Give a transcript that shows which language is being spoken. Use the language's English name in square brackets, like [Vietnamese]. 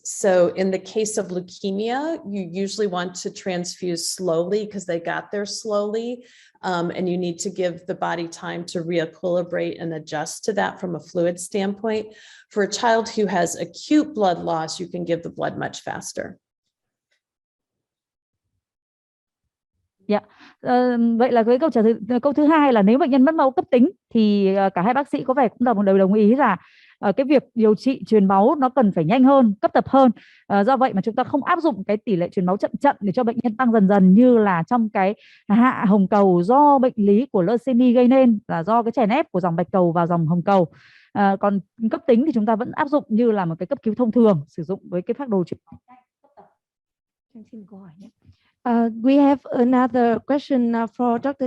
[English] So in the case of leukemia, you usually want to transfuse slowly because they got there slowly. And you need to give the body time to re-equilibrate and adjust to that from a fluid standpoint. For a child who has acute blood loss, you can give the blood much faster. [Vietnamese] Dạ, vậy là cái câu thứ hai là nếu bệnh nhân mất máu cấp tính thì cả hai bác sĩ có vẻ cũng đều đồng ý là cái việc điều trị truyền máu nó cần phải nhanh hơn, cấp tập hơn. Do vậy mà chúng ta không áp dụng cái tỷ lệ truyền máu chậm để cho bệnh nhân tăng dần dần như là trong cái hạ hồng cầu do bệnh lý của leucemia gây nên, là do cái chèn ép của dòng bạch cầu vào dòng hồng cầu. Còn cấp tính thì chúng ta vẫn áp dụng như là một cái cấp cứu thông thường, sử dụng với cái phác đồ truyền máu. Xin câu hỏi nhé. [English] We have another question for Dr.